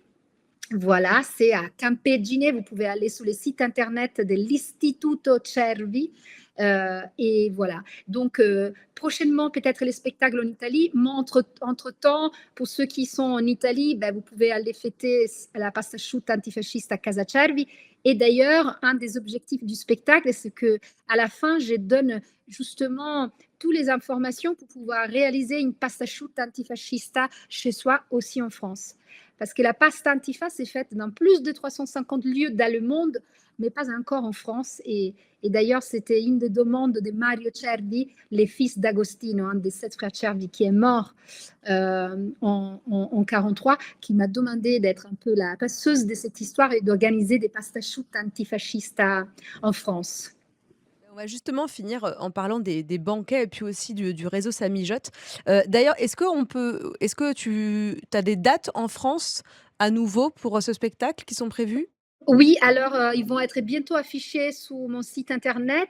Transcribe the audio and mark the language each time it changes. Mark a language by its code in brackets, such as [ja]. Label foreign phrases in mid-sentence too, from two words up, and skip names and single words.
[fr] Voilà, c'est à Campegine. Vous pouvez aller sur le site internet de l'Istituto Cervi. Et voilà. Donc, prochainement, peut-être les spectacles en Italie. Mais entre-temps, pour ceux qui sont en Italie, ben, vous pouvez aller fêter la [it] pasta asciutta [fr] antifasciste à Casa Cervi. Et d'ailleurs, un des objectifs du spectacle, c'est que à la fin, je donne justement toutes les informations pour pouvoir réaliser une [it] pasta asciutta antifascista [fr] chez soi aussi en France. Parce que la [it] pasta antifa, [fr] c'est faite dans plus de 350 lieux dans le monde, mais pas encore en France. Et d'ailleurs, c'était une des demandes de Mario Cervi, le fils d'Agostino, un des 7 frères Cervi, qui est mort en 1943, qui m'a demandé d'être un peu la passeuse de cette histoire et d'organiser des [it] pasta asciutta antifascistas [fr] en France. On va justement finir, en parlant des banquets et puis aussi du réseau Ça mijote. D'ailleurs, est-ce que tu as des dates en France à nouveau pour, ce spectacle qui sont prévues? Oui, alors, ils vont être bientôt affichés sur mon site internet.